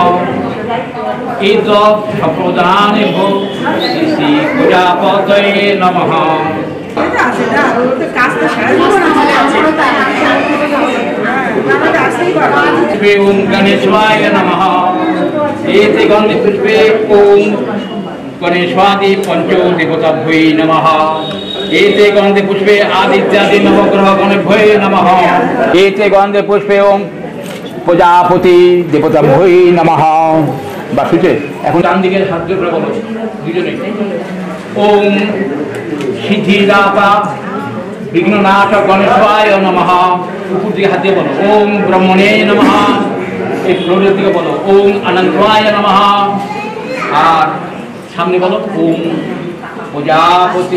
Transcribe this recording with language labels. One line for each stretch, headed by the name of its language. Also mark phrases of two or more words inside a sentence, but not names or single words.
Sanskrit: प्रदाने भो श्री प्रजापतये नमः ओम गणेशाय नमः एते गंधे पुष्पे ओम गणेशादि पंचो देवताभ्यो नमः एते गंधे पुष्पे आदित्यादि नवग्रह गणेभ्यो नमः एते गंधे पुष्पे ओम प्रजापति देवताभ्यो नमः बासुचे
Bangla: এখন ডান দিকে হাত জোড়া বলো দুজনে
Sanskrit: ওম সিদ্ধিদাতা বিঘ্ননাশক গণেশায় নমঃ
Bangla: উপর দিকে হাত দিয়ে বলো
Sanskrit: ওম ব্রহ্মণে নমঃ
Bangla: এই ফ্লোরের দিকে বলো
Sanskrit: ওম অনন্তায় নমঃ
Bangla: আর সামনে বলো
Sanskrit: ওম প্রজাপতি